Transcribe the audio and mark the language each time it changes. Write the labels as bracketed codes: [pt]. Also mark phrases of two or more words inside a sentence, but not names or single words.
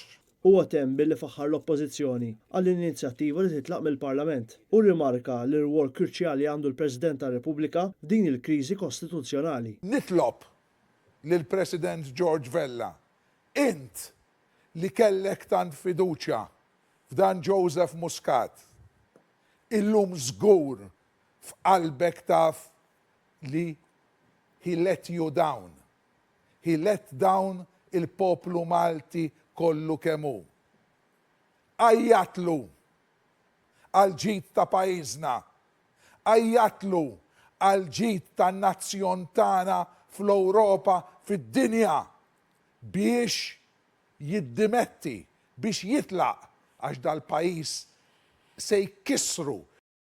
[mt] Huwa temm billi faħħar l-Oppożizzjoni għall-inizjattiva li titlaq mill-Parlament u rimarka li r-rwol kruċjali għandu l-President tar-Repubblika f'din il-kriżi kostituzzjonali. Nitlob lill-President George Vella, int li kellek tant fiduċja f'dan Joseph Muscat, illum żgur f'qalbek taf li [en] he let you down. He let down [mt] il-poplu Malti kollu kemmu. Ajjatlu għal-ġid ta' pajjiżna, ajjatlu għal-ġid ta' nazzjon tagħna fl-Ewropa fid-dinja biex jiddimetti, biex jitlaq għax dal-pajjiż se jkissru